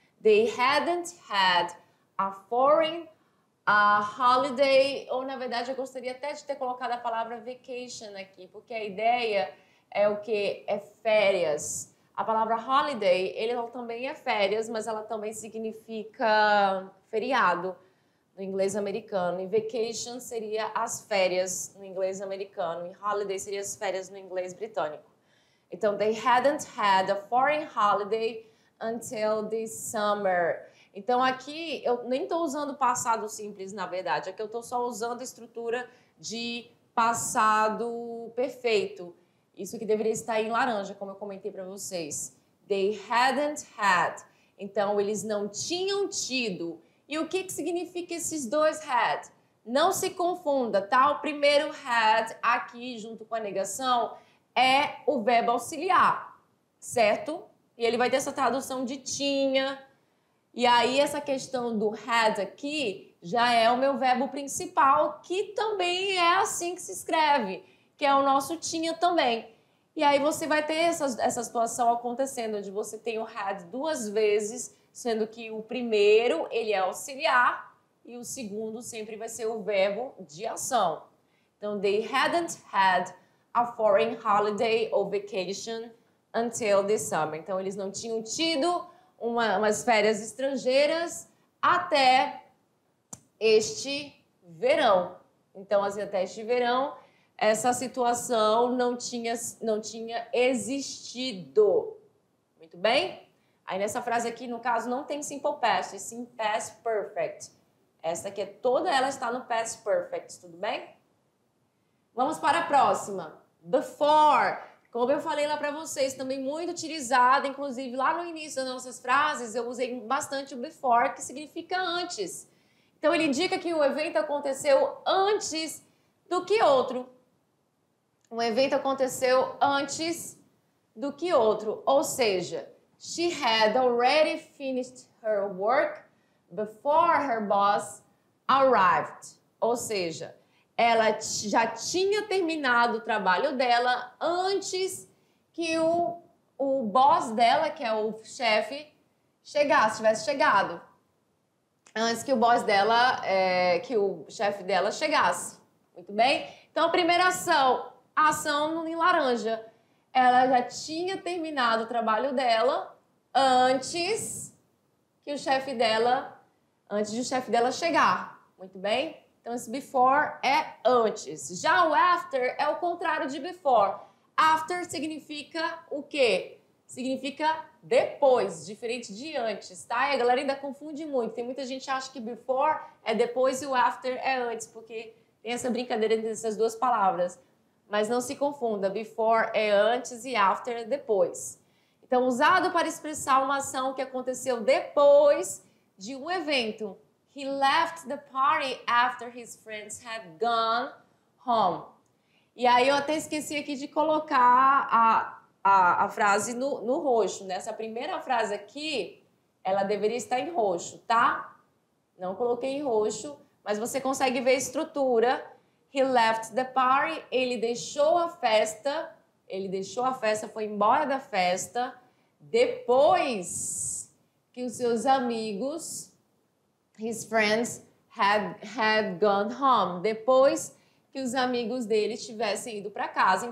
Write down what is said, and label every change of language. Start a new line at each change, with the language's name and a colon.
English: They hadn't had a foreign holiday,
Portuguese: ou na verdade eu gostaria até de ter colocado a palavra vacation aqui, porque a ideia é o que? É férias. A palavra holiday, ela também é férias, mas ela também significa feriado no inglês americano. E vacation seria as férias no inglês americano. E holiday seria as férias no inglês britânico.
English: Então, they hadn't had a foreign holiday until this summer.
Portuguese: Então, aqui, eu nem estou usando passado simples, na verdade. Aqui eu estou só usando a estrutura de passado perfeito. Isso que deveria estar em laranja, como eu comentei para vocês.
English: They hadn't had.
Portuguese: Então, eles não tinham tido. E o que significa esses dois had? Não se confunda, tá? O primeiro had aqui, junto com a negação, é o verbo auxiliar, certo? E ele vai ter essa tradução de tinha. E aí, essa questão do had aqui já é o meu verbo principal, que também é assim que se escreve, que é o nosso tinha também. E aí você vai ter essa situação acontecendo, onde você tem o had duas vezes, sendo que o primeiro, ele é auxiliar, e o segundo sempre vai ser o verbo de ação.
English: Então, they hadn't had a foreign holiday or vacation until this summer.
Portuguese: Então, eles não tinham tido umas férias estrangeiras até este verão. Então, assim, até este verão, essa situação não tinha existido. Muito bem? Aí, nessa frase aqui, no caso, não tem simple past, e sim past perfect. Essa aqui, toda ela está no past perfect, tudo bem? Vamos para a próxima. Before. Como eu falei lá para vocês, também muito utilizada, inclusive lá no início das nossas frases, eu usei bastante o before, que significa antes. Então, ele indica que o evento aconteceu antes do que outro. Um evento aconteceu antes do que outro.
English: Ou seja, she had already finished her work before her boss arrived.
Portuguese: Ou seja, ela já tinha terminado o trabalho dela antes que o boss dela, que é o chefe, tivesse chegado. Antes que o boss dela, que o chefe dela chegasse. Muito bem? Então, a primeira ação, a ação em laranja. Ela já tinha terminado o trabalho dela antes de o chefe dela chegar. Muito bem? Então, esse before é antes. Já o after é o contrário de before. After significa o quê? Significa depois, diferente de antes, tá? E a galera ainda confunde muito. Tem muita gente que acha que before é depois e o after é antes, porque tem essa brincadeira entre essas duas palavras. Mas não se confunda, before é antes e after é depois. Então, usado para expressar uma ação que aconteceu depois de um evento.
English: He left the party after his friends had gone home.
Portuguese: E aí eu até esqueci aqui de colocar a frase no roxo. Nessa primeira frase aqui, ela deveria estar em roxo, tá? Não coloquei em roxo, mas você consegue ver a estrutura.
English: He left the party,
Portuguese: ele deixou a festa, foi embora da festa, depois que os seus amigos,
English: his friends, had gone home,
Portuguese: depois que os amigos dele tivessem ido para casa.